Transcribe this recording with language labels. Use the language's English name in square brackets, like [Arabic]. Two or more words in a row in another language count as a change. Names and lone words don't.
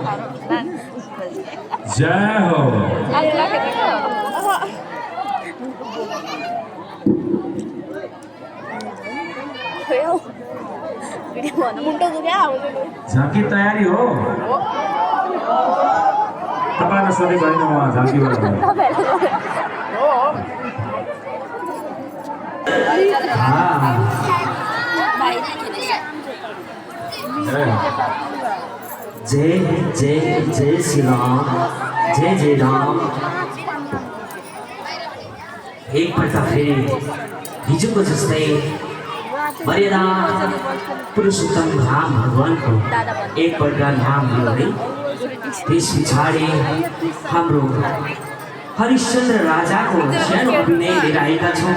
[Nepali] जय हो। झाँकी तयारी हो? तपाईँलाई सोधेको होइन उहाँ झाँकीबाट। जय जय जय श्री राम, जय जय राम। एकपल्ट फेरि हिजोको जस्तै मर्यादा पुरुषोत्तम राम भगवानको एकपल्ट नाम लियो है। त्यस पछाडि हाम्रो हरिश्चन्द्र राजाको सानो अभिनय लिएर आएका छौँ।